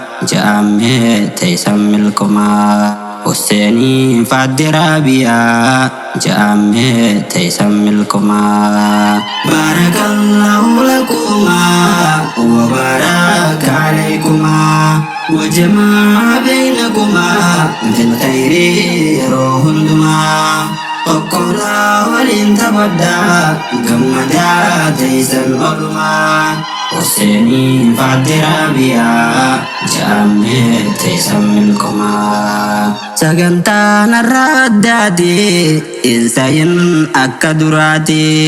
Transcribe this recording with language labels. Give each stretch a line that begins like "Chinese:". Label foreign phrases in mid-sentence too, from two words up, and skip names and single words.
Oromo: ja'ammee teessan milkumaa. Husseeniin faadde Raabiyaa, ja'ammee teessan milkumaa.
Arabic: بارك الله لكما وبارك عليكما وجمع بينكما في الخير
Oromo: yeroo hundumaa. Tokkof laa waliin taphadhaa, gammadaa teessan olumaa. Husseeniin faadde Raabiyaa, ja'ammee teessan milkumaa. Sagantaan har'a addaati, hin sayin akka duraati.